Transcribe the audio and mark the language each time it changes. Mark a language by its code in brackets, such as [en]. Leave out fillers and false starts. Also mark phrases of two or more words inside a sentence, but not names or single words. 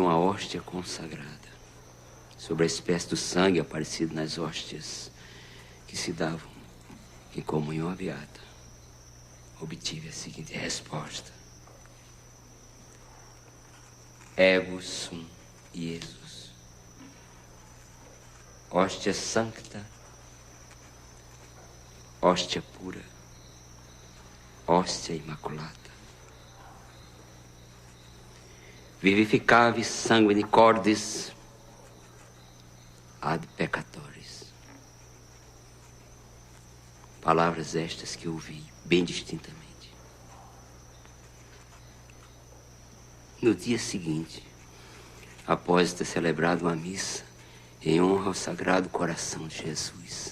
[pt] uma hóstia consagrada, sobre a espécie do sangue aparecido nas hóstias que se davam em comunhão aviata, obtive a seguinte resposta: [la] Ego sum Iesus, hóstia sancta, hóstia pura, hóstia imaculada, vivificavi sanguine cordis ad peccatoris. [pt] Palavras estas que ouvi bem distintamente. No dia seguinte, após ter celebrado uma missa em honra ao Sagrado Coração de Jesus,